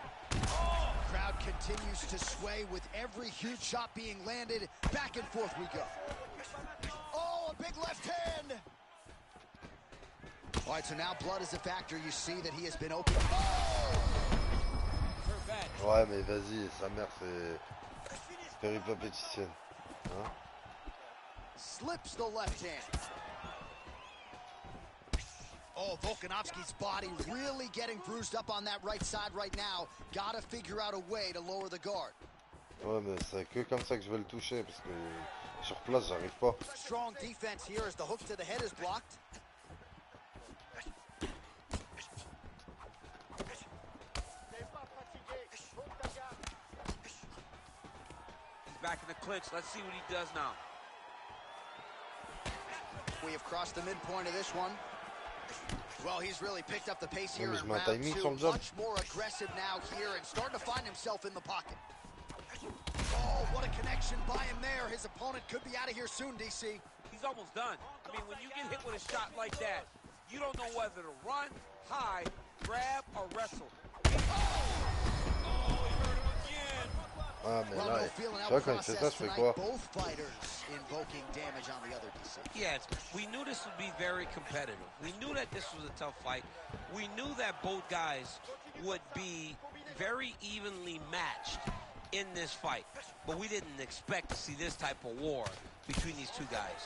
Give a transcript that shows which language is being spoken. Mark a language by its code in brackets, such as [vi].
[en] Crowd continues to sway with every huge shot being landed. Back and forth we go. Oh, a big left hand. All right, so now blood is a factor. You see that he has been open. Oh! [fr] Ouais, mais vas-y, sa mère, c'est péripapéticienne. Hein? [en] Slips the left hand. Oh, Volkanovski's body really getting bruised up on that right side right now. Gotta figure out a way to lower the guard. [fr] Ouais, mais c'est que comme ça que je vais le toucher, parce que sur place, j'arrive pas. [en] Strong defense here as the hook to the head is blocked. Back in the clinch. Let's see what he does now. We have crossed the midpoint of this one. Well, he's really picked up the pace here in round 2. Much more aggressive now here and starting to find himself in the pocket. Oh, what a connection by him there. His opponent could be out of here soon, DC. He's almost done. I mean, when you get hit with a shot like that, you don't know whether to run, hide, grab, or wrestle. [fr] Ah, mais là, tu vois, quand il fait ça, je fais quoi? [en] Both fighters invoking damage on the other DC. Yes, we knew this would be very competitive. We knew that this was a tough fight. We knew that both guys would be very evenly matched in this fight. But we didn't expect to see this type of war between these two guys.